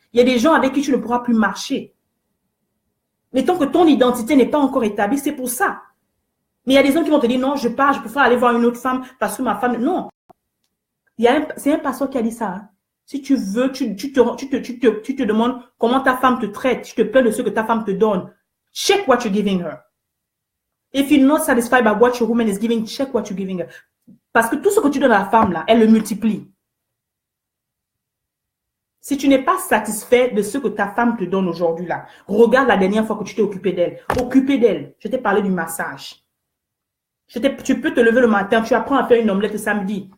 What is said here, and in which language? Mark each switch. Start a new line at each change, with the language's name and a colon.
French: Il y a des gens avec qui tu ne pourras plus marcher. Mais tant que ton identité n'est pas encore établie, c'est pour ça. Mais il y a des gens qui vont te dire, non, je pars, je préfère aller voir une autre femme parce que ma femme... Non. C'est un pasteur qui a dit ça. Hein. Si tu veux, tu te demandes comment ta femme te traite. Tu te plains de ce que ta femme te donne.
English: Check what you're giving her. If you're not satisfied by what your woman is giving, check what you're giving her.
French: Parce que tout ce que tu donnes à la femme, là, elle le multiplie. Si tu n'es pas satisfait de ce que ta femme te donne aujourd'hui, là, regarde la dernière fois que tu t'es occupé d'elle. Occupé d'elle. Je t'ai parlé du massage. Tu peux te lever le matin, tu apprends à faire une omelette le samedi.